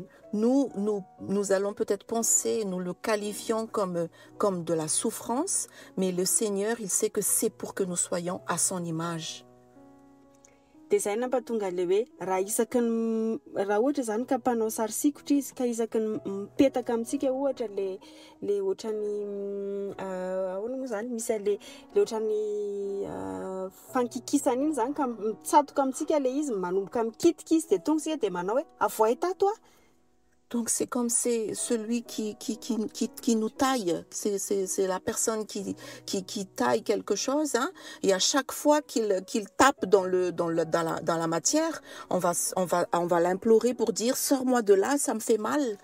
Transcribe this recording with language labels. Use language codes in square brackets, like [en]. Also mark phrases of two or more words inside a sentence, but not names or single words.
[fr] Nous allons peut-être penser, nous le qualifions comme de la souffrance, mais le Seigneur, il sait que c'est pour que nous soyons à son image. [mg] Dia izay nampatonga le hoe raha ohatra zany ka mpanao sary sikotra izy ka isaky ny mipetaka amintsika ohatra le ohatrany ahoana moa zany misy le ohatrany fankikisana iny zany ka mitsatoka amintsika le izy manomboka mikitika izy dia tonga sika dia manao hoe avoay tato. [fr] Donc c'est comme c'est celui qui nous taille, c'est la personne qui taille quelque chose, hein, et à chaque fois qu'il tape dans la matière, on va l'implorer pour dire sors-moi de là, ça me fait mal.